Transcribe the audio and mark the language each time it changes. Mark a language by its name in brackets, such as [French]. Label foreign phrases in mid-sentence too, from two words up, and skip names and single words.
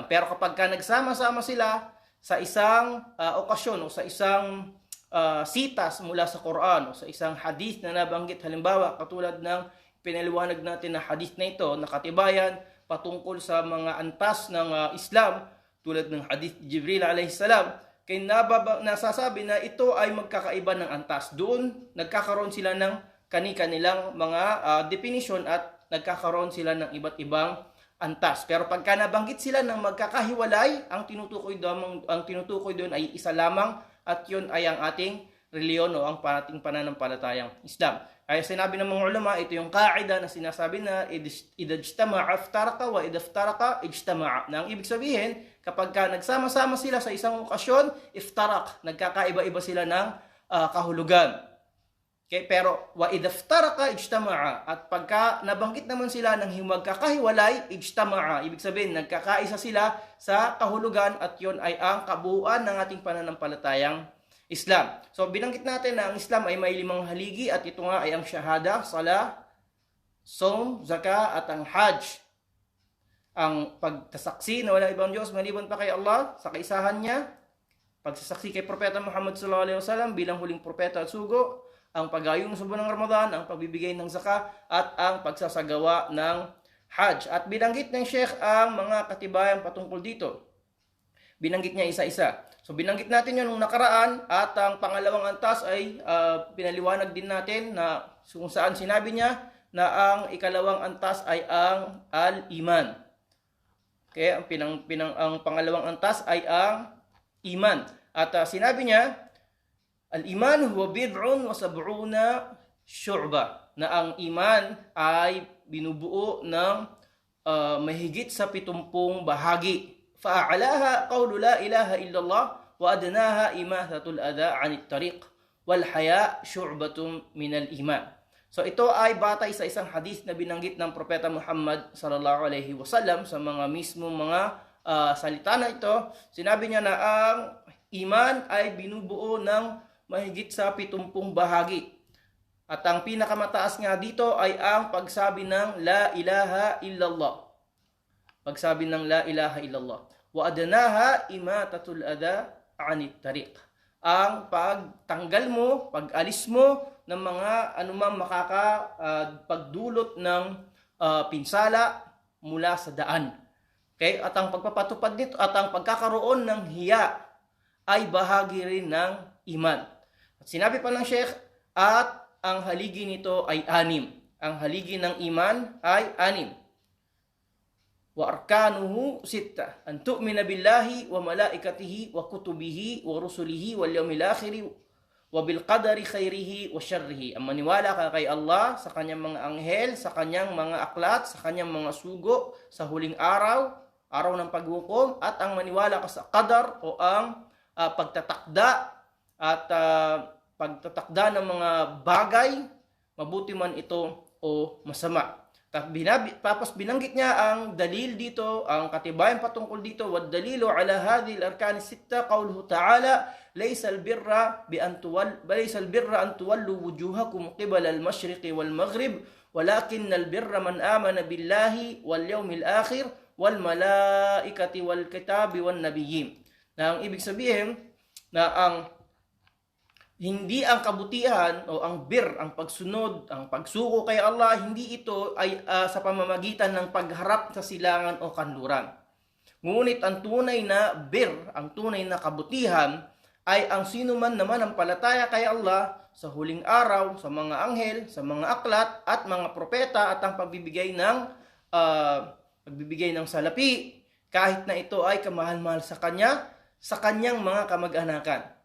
[Filipino] Pero kapag nagsama-sama sila sa isang okasyon o sa isang sitas mula sa Quran o sa isang hadith na nabanggit, halimbawa katulad ng pinaliwanag natin na hadith na ito, nakatibayan patungkol sa mga antas ng Islam, tulad ng hadith Jibril [Arabic] عليه السلام, [Filipino] kay nasasabi na ito ay magkakaiba ng antas. Doon nagkakaroon sila ng kani-kanilang mga definition at nagkakaroon sila ng iba't ibang antas. Pero pagka nabanggit sila ng magkakahiwalay, ang tinutukoy doon ay isa lamang, at yun ay ang ating reliyon o ang ating pananampalatayang Islam. Kaya sinabi ng mga ulama, ito yung kaida na sinasabi na [Arabic] إذا اجتمعا افترقا وإذا افترقا اجتمعا. [Filipino] Na ang ibig sabihin, kapag nagsama-sama sila sa isang okasyon, iftarak, nagkakaiba-iba sila ng kahulugan. Okay, pero [Arabic] وإذا افترقا اجتمعا, [Filipino] at pagka nabanggit naman sila ng magkakahiwalay, ijtama'a, ibig sabihin nagkakaisa sila sa kahulugan, at yon ay ang kabuuan ng ating pananampalatayang Islam. So binanggit natin na ang Islam ay may 5 haligi, at ito nga ay ang Shahada, Salah, Som, Zakah at ang Hajj. Ang pagsasaksi na wala ibang Diyos maliban pa kay Allah sa kaisahan niya, pagsasaksi kay Propeta Muhammad [Arabic] صلى الله عليه وسلم [Filipino] bilang huling propeta at sugo, ang pag-ayong sa buwan ng Ramadan, ang pagbibigay ng zakah at ang pagsasagawa ng Hajj. At binanggit ng Sheikh ang mga katibayan patungkol dito. Binanggit niya isa-isa. So binanggit natin yun nung nakaraan, at ang pangalawang antas ay pinaliwanag din natin na kung saan sinabi niya na ang ikalawang antas ay ang al-iman. Okay, ang pangalawang antas ay ang iman. At sinabi niya, [Arabic] الإيمان هو بضع وسبعون شعبة, [Filipino] na ang iman ay binubuo ng mahigit sa 70 bahagi. [Arabic] فأعلاها قول لا إله إلا الله وأدناها إماثة الأذى عن الطريق والحياء شعبة من الإيمان. [Filipino] So ito ay batay sa isang hadith na binanggit ng Propeta Muhammad [Arabic] صلى الله عليه وسلم [Filipino] sa mga mismong mga salita na ito. Sinabi niya na ang iman ay binubuo ng mahigit sa 70 bahagi. At ang pinakamataas nga dito ay ang pagsabi ng [Arabic] لا إله إلا الله. [Filipino] Pagsabi ng [Arabic] لا إله إلا الله. وأدناها إماطة الأذى عن الطريق. [Filipino] Ang pagtanggal mo, pag-alis mo ng mga anumang makakapagdulot ng pinsala mula sa daan. Okay? At ang pagpapatupad nito at ang pagkakaroon ng hiya ay bahagi rin ng iman. At sinabi pa ng Sheikh, at ang haligi nito ay 6. Ang haligi ng iman ay 6. [Arabic] وأركانه 6. أن تؤمن بالله وملائكته وكتبه ورسله واليوم الآخر وبالقدر خيره وشره. [Filipino] Ang maniwala ka kay Allah, sa kanyang mga anghel, sa kanyang mga aklat, sa kanyang mga sugo, sa huling araw, araw ng paghukom, at ang maniwala ka sa qadar o ang pagtatakda at pagtatakda ng mga bagay, mabuti man ito o masama. Tapos binanggit niya ang dalil dito, ang katibayan patungkol dito. [Arabic] والدليل على هذه الأركان الستة قوله تعالى ليس البر أن تولوا وجوهكم قبل المشرق والمغرب ولكن البر من آمن بالله واليوم الآخر والملائكة والكتاب والنبيين. [Filipino] Na ang ibig sabihin na hindi ang kabutihan o ang ang pagsunod, ang pagsuko kay Allah, hindi ito ay sa pamamagitan ng pagharap sa silangan o kanluran. Ngunit ang tunay na ang tunay na kabutihan, ay ang sino man naman ang palataya kay Allah sa huling araw, sa mga anghel, sa mga aklat, at mga propeta, at ang pagbibigay ng salapi, kahit na ito ay kamahal-mahal sa kanya, sa kanyang mga kamag-anakan.